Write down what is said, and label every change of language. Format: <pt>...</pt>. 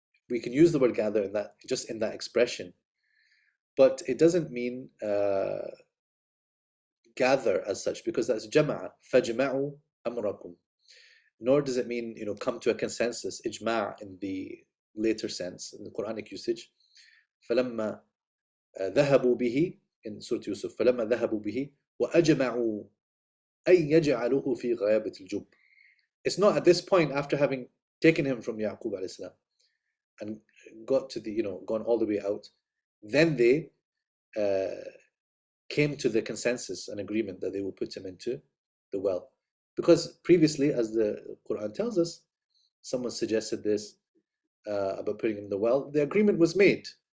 <en>We can use the word gather in that, just in that expression, but it doesn't mean gather as such, because that's jama'a,</en> <ar>فَجْمَعُوا أَمْرَكُمْ.</ar> <en>Nor does it mean, come to a consensus, ijma' in the later sense, in the Quranic usage.</en> <ar>فَلَمَّا ذَهَبُوا بِهِ</ar> <en>in Surah Yusuf,</en> <ar>فَلَمَّا ذَهَبُوا بِهِ وَأَجْمَعُوا أَن يَجْعَلُوهُ فِي غَيَابَةِ الْجُبِّ.</ar> <en>It's not at this point, after having taken him from Yaqub alayhi salam and got to the, gone all the way out, then they came to the consensus and agreement that they will put him into the well. Because previously, as the Quran tells us, someone suggested this about putting him in the well. The agreement was made.</en>